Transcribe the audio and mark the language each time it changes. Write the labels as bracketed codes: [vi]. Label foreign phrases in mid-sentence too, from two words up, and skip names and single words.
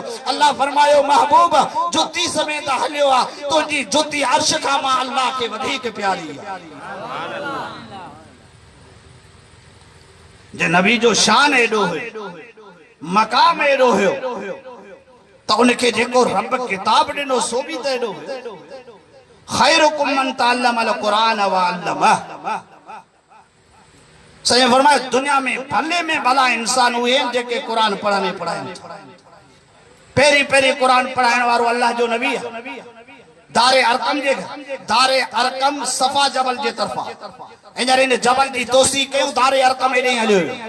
[sd] अल्लाह फरमायो महबूब जुती समेत हलियो आहे, तुंहिंजी जुती अर्श खां मां अल्लाह खे वधीक प्यारी आहे। जे नबी जो शान एॾो हुयो, मकाम एॾो हुयो, त उनखे जेको रब किताब ॾिनो सो बि त एॾो हुयो। [ar] خيركم من تعلم القرآن وعلمه. [sd] सही फरमाया दुनिया में भले में भला इंसान उहे आहिनि जेके क़ुरान पढ़नि पढ़ाइनि। पहिरीं पहिरीं क़ुरान पढ़ाइण वारो अल्लाह जो नबी आहे। दारे अरकम जे दारे अरकम सफ़ा जबल जे तरफ़ा हींअर इन जबल जी तोसी कयूं, दारे अरकम एॾे हलियो।